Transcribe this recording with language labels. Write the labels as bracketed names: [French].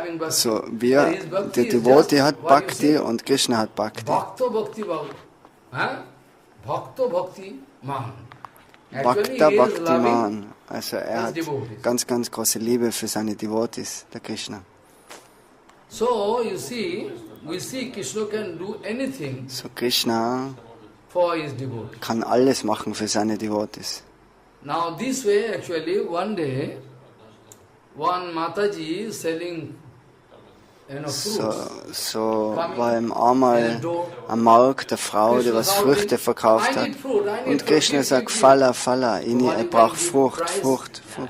[German] So, der Devotee hat Bhakti und Krishna hat Bhakti. [Sanskrit] Bhakta Bhakti Mahan. [German] Also er hat ganz, ganz große Liebe für seine Devotees, der Krishna. [English] So, you see, we see Krishna can do anything. So Krishna for his devotees. [German] Kann alles machen für seine Devotees. [English] Now this way, actually, one day, one Mataji is selling [German] So war ihm einmal am Markt eine Frau, die was Früchte verkauft hat. Und Krishna sagt, Falla, ich brauche Frucht.